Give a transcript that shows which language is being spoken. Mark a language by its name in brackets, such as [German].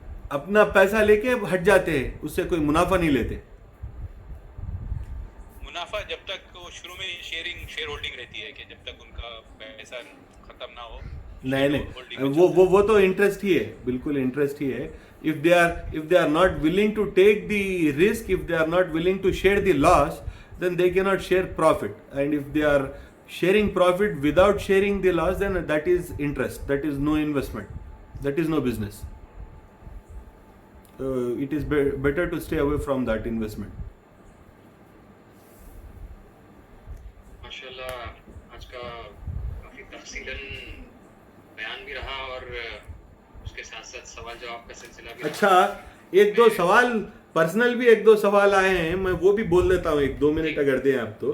[Urdu] اپنا پیسہ لے کے ہٹ جاتے ہیں, اس سے کوئی منافع نہیں لیتے. منافع جب تک وہ شروع میں شیئر ہولڈنگ رہتی ہے کہ جب تک ان کا پیسہ ختم نہ ہو. نہیں, وہ تو انٹرسٹ ہی ہے, بالکل انٹرسٹ ہی ہے. [English] if they are not willing to take the risk, if they are not willing to share the loss, then they cannot share profit. And if they are sharing profit without sharing the loss, then that is interest, that is no investment, that is no business. It is better to stay away from that investment. [Urdu] ماشاءاللہ آج کا کافی تفصیلاً بیان بھی رہا اور اس کے ساتھ ساتھ سوال جواب کا سلسلہ بھی. اچھا, ایک دو سوال پرسنل بھی ایک دو سوال آئے ہیں, میں وہ بھی بول دیتا ہوں, 1-2 منٹ اگر دیں آپ تو.